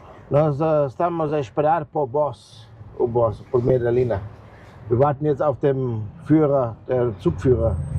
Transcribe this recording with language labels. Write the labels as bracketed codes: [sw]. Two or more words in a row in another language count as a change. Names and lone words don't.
[pt] Nós estamos a esperar por o Boss, por Medellina. [de] Wir warten jetzt auf den Führer, der Zugführer.